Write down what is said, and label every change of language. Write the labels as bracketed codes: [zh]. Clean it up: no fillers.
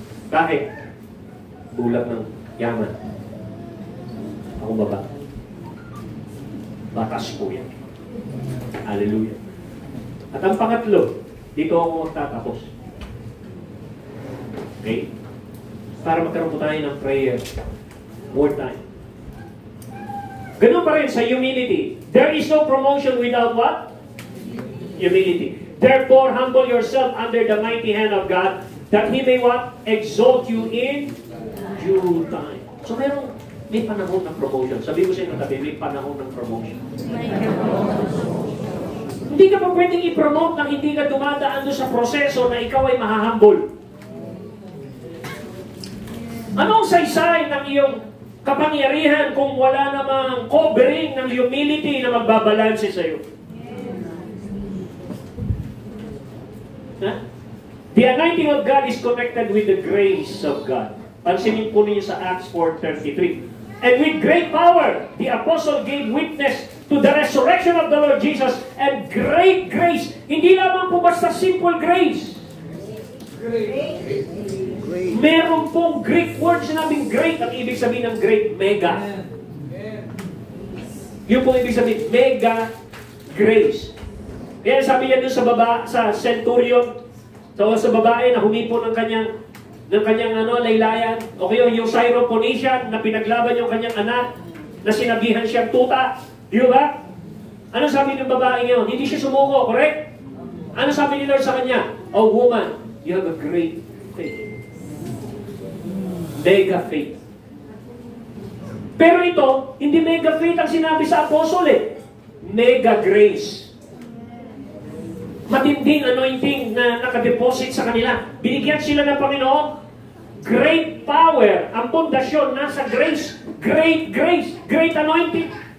[tl] Bakit? Bulag ng yaman. Ako baba. Batas po yan. Hallelujah. At ang pangatlo, dito ako magtatapos. Okay? Para magkaroon po tayo ng prayer. [en] More time. [tl] Ganun pa rin sa humility. [en] There is no promotion without what? Humility. Therefore, humble yourself under the mighty hand of God, that He may what? Exalt you in due time. So [tl] may panahon ng [en] promotion. [tl] Sabi ko sa inyo tabi, may panahon ng promotion. Hindi ka pa pwedeng i-promote nang hindi ka dumadaan doon sa proseso na ikaw ay mahahambol. Anong saysay ng iyong kapangyarihan kung wala namang covering ng humility na magbabalanse sa iyo? Huh? [en] The anointing of God is connected with the grace of God. [tl] Pansinin po ninyo sa [en] Acts 4:33. And with great power, the apostle gave witness to the resurrection of the Lord Jesus and great grace. [tl] Hindi lamang po basta simple grace. [en] Great. [tl] Meron pong Greek word sinabing great. Ang ibig sabihin ng great, mega. Yung pong ibig sabihin, mega grace. Kaya sabi niya dun sa centurion, sa babae na humipo ng kanyang laylayan, o kayo yung Syrophoenician na pinaglaban yung kanyang anak, na sinabihan siyang tuta, di ba? Ano sabi ng babae ngayon? Hindi siya sumuko, correct? Ano sabi ni Lord sa kanya? [en] Oh woman, you have a great faith. Mega faith. [tl] Pero ito, hindi mega faith ang sinabi sa apostle eh. Mega grace. Matinding anointing na nakadeposit sa kanila. Binigyan sila ng Panginoon. [en] Great power. [tl] Ang pundasyon nasa [en] grace. Great grace. Great anointing.